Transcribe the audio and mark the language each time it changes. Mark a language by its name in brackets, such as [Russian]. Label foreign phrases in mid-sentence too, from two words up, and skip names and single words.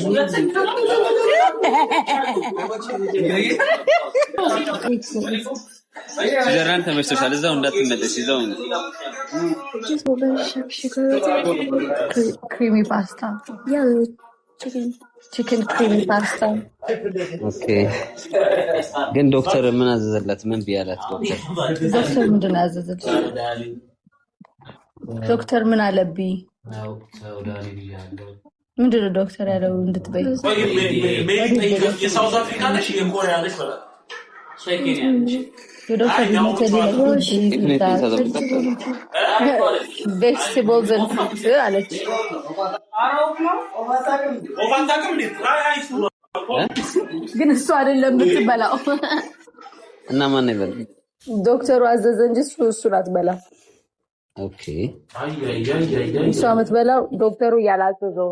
[Amharic] ሲዘራን ተመችቶሻል? እዛው እንዳትመለሽ ይዘው [English] creamy pasta chicken creamy pasta. [Amharic] Okay. ግን ዶክተር ምን አዘዘላት? ምን ቢያላት ዶክተር? ዶክተር ምንድን አዘዘች? ዶክተር ምን አለብኝ? ምንድን ነው ዶክተር ያለው እንድትበይ? የሳውዝ አፍሪካ ነሽ የኮሪያ ነሽ በላ ዶክተር [English] vegetables and fruits [Amharic] አለች። ግን እሱ አይደለም የምትበላው። እና ማን ነው ይበላል? ዶክተሩ አዘዘ እንጂ እሱ አትበላም። ኦኬ እሱ የምትበላው ዶክተሩ ያላዘዘው።